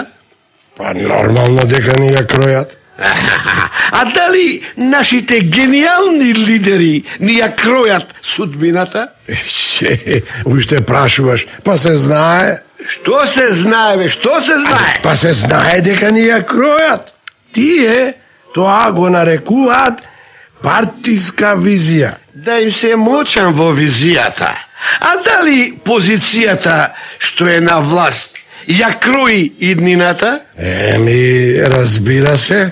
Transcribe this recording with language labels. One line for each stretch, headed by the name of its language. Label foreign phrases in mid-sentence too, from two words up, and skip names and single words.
Macedonian: Па нормално дека нија кројат. А да ли нашите генијални лидери нија кројат судбината? Уште прашуваш, па се знаје. Што се знаје, што се знаје? Па се знаје дека нија кројат. Тие тоа го нарекуваат партиска визија. Да им се мочам во визијата. А дали позицијата што е на власт ја крои иднината? Разбира се.